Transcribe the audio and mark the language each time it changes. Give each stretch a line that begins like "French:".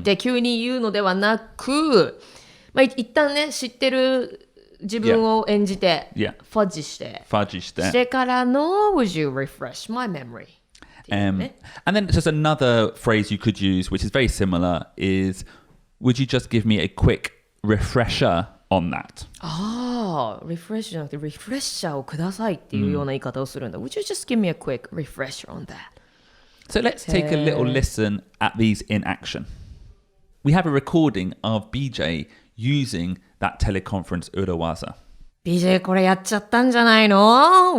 Japanese: って急に言うのではなく、まあ、一旦ね、知ってる自分を演じて、ファッジしてからの
English: Would you refresh my memory? And then just another phrase you could use, which is very similar, is would you just give me a quick refresher on that?
Japanese: refresh じゃなくて refresher をくださいっていうような言い方をするんだ。
English: Would you just give me a quick refresher on that? So let's take a little listen at these in action. We have a recording of BJ using that teleconference urawaza.
Japanese: BJ これやっちゃったんじゃないの？